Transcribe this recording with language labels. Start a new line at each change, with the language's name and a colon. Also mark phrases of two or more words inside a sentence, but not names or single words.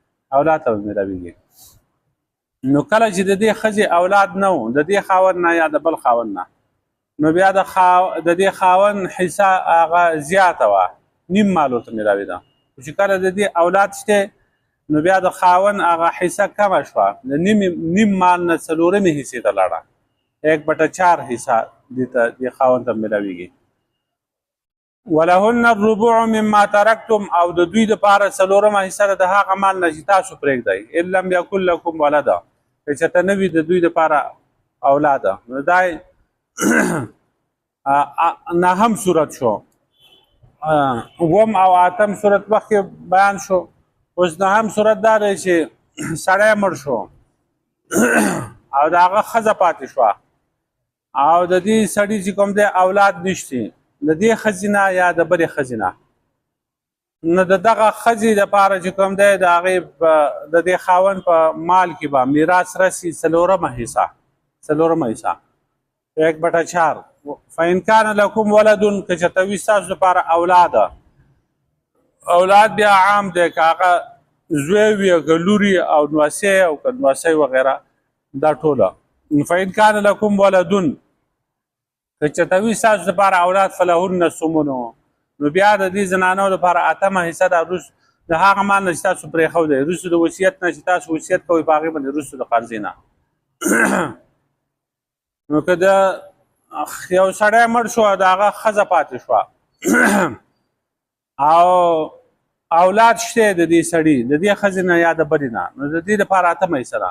Pashto: نو کله چې د دې ښځې اولاد نه و، د دې خاوند نه یا د بل خاوند نه، نو بیا د دې خاوند حصه هغه زیاته وه، نیم مال ورته میراویده. چې کله د دې اولاد شته نو بیا د خاون هغه حصه کمه شوه، د نیم مال نه څلورمې حصې ته لاړه، 1/4 حصه دې خاوند ته میلاویږي.
Arabic: ولهن الربع مما ترکتم،
Pashto: او د دوی دپاره څلورمه حصه ده د هغه مال نه چې تاسو پرېږدئ،
Arabic: ان لم یکن لکم ولده،
Pashto: که چېرته نه وي د دوی دپاره اولاده. نو دا نهم صورت شو. اووم او اتم صورت مخکې بیان شو. اوس نهم صورت دا دی چې سړی مړ شو او د هغه ښځه پاتې شوه او د دې سړي چې کوم دی اولاد نشته، د دې ښځې نه یا د بلې ښځې نه، نو د دغه ښځې دپاره چې کوم دی د هغې د دې خاوند په مال کې به میراث رسي څلورمه حصه 1/4.
Arabic: فإن كان لكم ولد،
Pashto: که چېرته وي ستاسو دپاره اولاد بیا عام دی، که هغه زوی وي که لور او نوسی او که نوسی وغیره دا ټوله.
Arabic: فإن كان لكم ولد،
Pashto: که چېرته وي ستاسو دپاره اولاد
Arabic: فلهن الثمن،
Pashto: نو بیا د دې زنانو دپاره اتمه حصه ده د هغه مال نه چې تاسو پرېښودی، وروسته د وصیت نه چې تاسو وصیت کوئ په هغې باندې، وروسته د قرضې نه. نو که د یو سړی مړ شو د هغه ښځه پاتې شوه او اولاد شته د دې سړي، د دې ښځې نه یا د بلې نه، نو د دې دپاره اتمه حصه ده.